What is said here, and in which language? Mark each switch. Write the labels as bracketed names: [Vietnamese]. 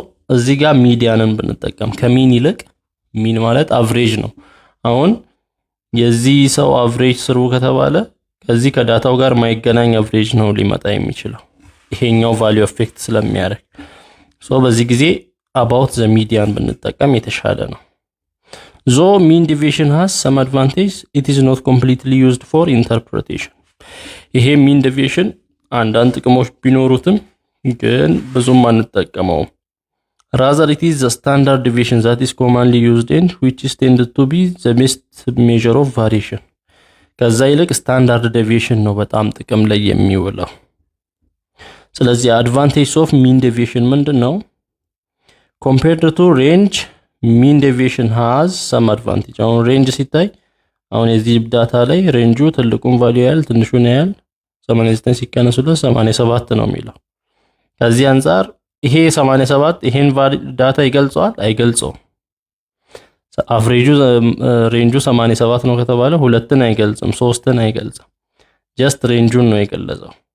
[Amharic] እዚህ ጋር ሚዲያንን ብንጠቀም ከሚን ይልቅ፣ ሚን ማለት አቨሬጅ ነው። አሁን የዚህ ሰው አቨሬጅ ስሩ ከተባለ ከዚህ ከዳታው ጋር ማይገናኝ አቨሬጅ ነው ሊመጣ የሚችለው ይሄኛው ቫልዩ አፌክት ስለሚያደርግ። በዚህ ጊዜ [English] about the median [Amharic] ብንጠቀም የተሻለ ነው። [English] though mean deviation has some advantage, it is not completely used for interpretation. [Amharic] ይሄ mean deviation አንዳንድ ጥቅሞች ቢኖሩትም ግን ብዙም አንጠቀመውም። [English] rather it is the standard deviation that is commonly used and which is tended to be the best measure of variation. [Amharic] ከዛ ይልቅ ስታንዳርድ ዴቪዬሽን ነው በጣም ጥቅም ላይ የሚውለው። ስለዚህ አድቫንቴጅ ኦፍ ሚን ዴቪዬሽን ምንድነው? [English] compared to range, mean deviation has some advantage. [Amharic] አሁን ሬንጅ ሲታይ አሁን የዚህ ዳታ ላይ ሬንጁ ትልቁን ቫልዩ ያህል ትንሹን ያህል 89 ሲቀነሱለት 87 ነው የሚለው። ከዚህ አንፃር ይሄ 87 ይሄን ዳታ ይገልጸዋል አይገልጸውም? አቨሬጁ ሬንጁ 87 ነው ከተባለ 2ን አይገልጽም፣ 3ን አይገልጽም። ጀስት ሬንጁን ነው የገለጸው።